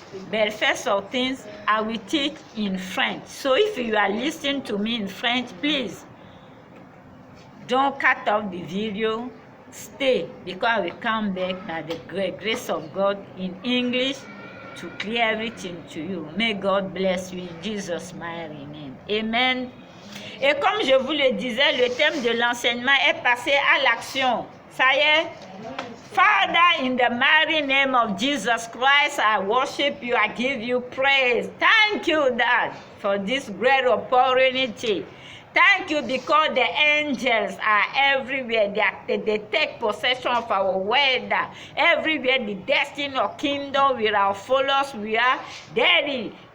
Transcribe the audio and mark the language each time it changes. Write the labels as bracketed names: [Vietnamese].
[English] But first of things, I will teach in French. So if you are listening to me in French, please don't cut off the video. Stay, because I will come back by the grace of God in English to clear everything to you. May God bless you in Jesus' mighty name. Amen. [French] Et comme je vous le disais, le thème de l'enseignement est passer à l'action. Ça y est? [English] Father, in the mighty name of Jesus Christ, I worship you, I give you praise. Thank you, Dad, for this great opportunity. Thank you because the angels are everywhere. They take possession of our world. Everywhere, the destiny of kingdom with our followers, we are there.